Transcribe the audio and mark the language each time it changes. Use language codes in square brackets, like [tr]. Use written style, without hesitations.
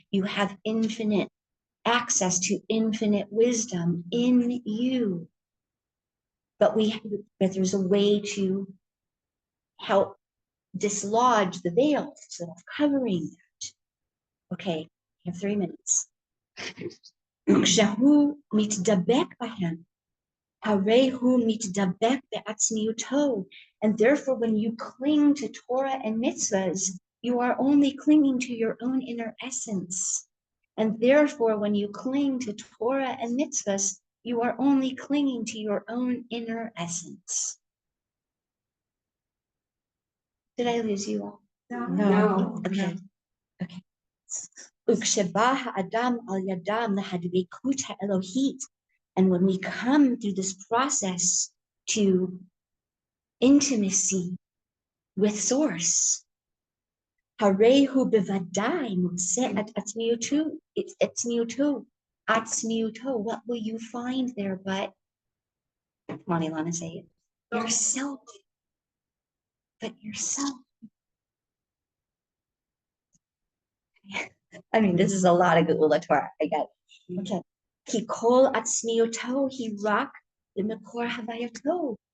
[en] You have infinite access to infinite wisdom in you. But there's a way to help dislodge the veils that are covering that. Okay, I have 3 minutes. [he] וכשהוא מתדבק בהם, הרי הוא מתדבק בעצמיותו. [en] And therefore, when you cling to Torah and mitzvahs, you are only clinging to your own inner essence. And therefore, when you cling to Torah and mitzvahs, you are only clinging to your own inner essence. Did I lose you all? No. Okay. Okay. [he] וכשבא האדם על ידם להדבקות האלוהית, [en] and when we come through this process to intimacy with Source, [he] הרי הוא בוודאי מוצא את עצמיותו. [en] What will you find there but, come on, Ilana, say it. Yourself. But yourself. I mean, this is a lot of Geula Torah. I got it. Okay. [he] Ki kol atzmiyoto hi rak b'mekor havayato.